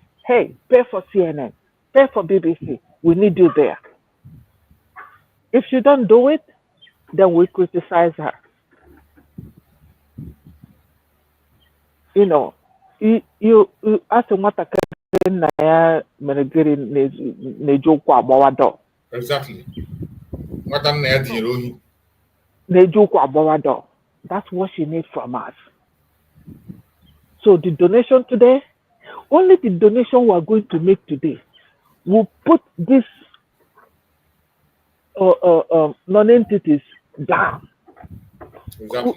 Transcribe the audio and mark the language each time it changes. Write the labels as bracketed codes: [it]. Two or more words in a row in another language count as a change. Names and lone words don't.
[en] Hey, pay for CNN, pay for BBC. We need you there. If she don't do it, then we criticize her. You ask what [ig] na ya menegiri na-eji ụkwụ agbawa door. [en] Exactly. [ig] Nwata nna ya tinyere ohi. Na-eji ụkwụ agbawa door. [en] That's what she needs from us. So the donation today, only the donation we are going to make today, will put these non-entities down. Exactly.